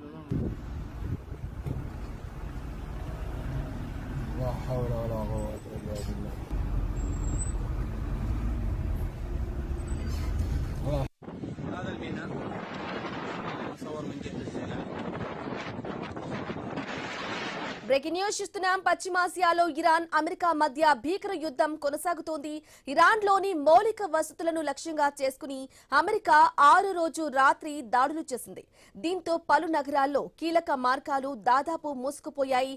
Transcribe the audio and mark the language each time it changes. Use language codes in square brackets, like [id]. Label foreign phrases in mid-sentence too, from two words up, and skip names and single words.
[ar] لا حول ولا قوة إلا بالله. هذا الميناء مصور من جهة الزلال. [en] breaking news [te] చూస్తున్నాం. పశ్చిమాసియాలో ఇరాన్ అమెరికా మధ్య భీకర యుద్ధం కొనసాగుతోంది. ఇరాన్ లోని మౌలిక వసతులను లక్ష్యంగా చేసుకుని అమెరికా 6వ రోజు రాత్రి దాడులు చేసింది. దీంతో పలు నగరాల్లో కీలక మార్గాలు దాదాపు మూసుకుపోయాయి.